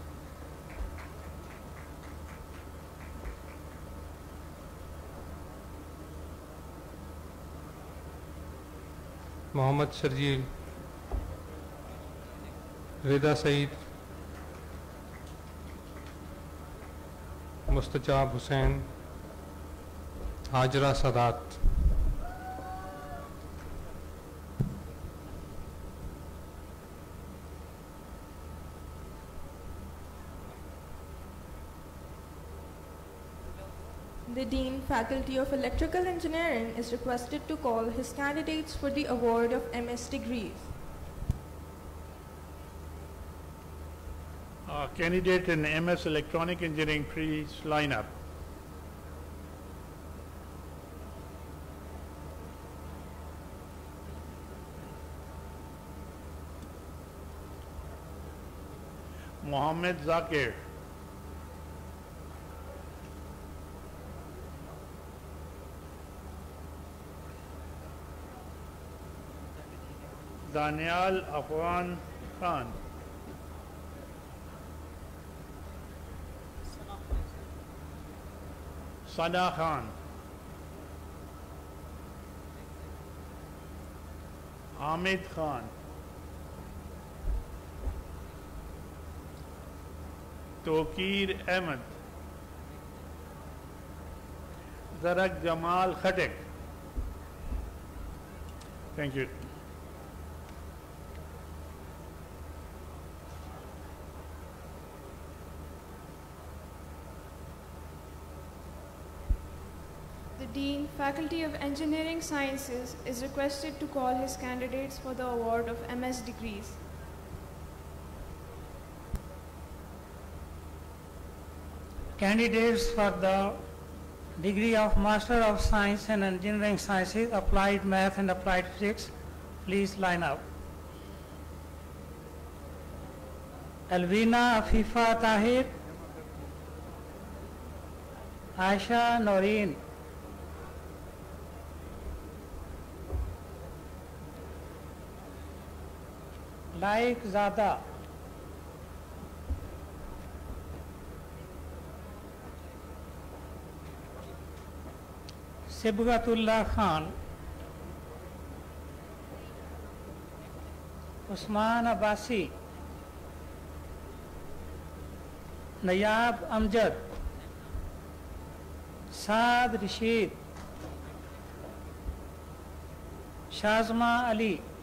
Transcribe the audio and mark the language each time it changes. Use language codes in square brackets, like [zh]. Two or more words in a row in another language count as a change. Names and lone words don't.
[en] محمد شرجیل, رضا سعید, مستجاب حسین, ہاجرہ سادات. The Dean, Faculty of Electrical Engineering is requested to call his candidates for the award of MS degrees. Candidate in MS Electronic Engineering, please line up. Mohammed Zakir. Danial Afwan Khan. Sana Khan. Hamid Khan. Tokir Ahmed. Zarak Jamal Khatek. Thank you. The Dean, Faculty of Engineering Sciences is requested to call his candidates for the award of MS degrees. Candidates for the degree of Master of Science and Engineering Sciences, Applied Math and Applied Physics, please line up. Alvina Afifa Tahir, Aisha Noreen, Laik Zada, Sibghatullah Khan, Usman Abbasi, Nayab Amjad, Saad Rashid, Shazma Ali,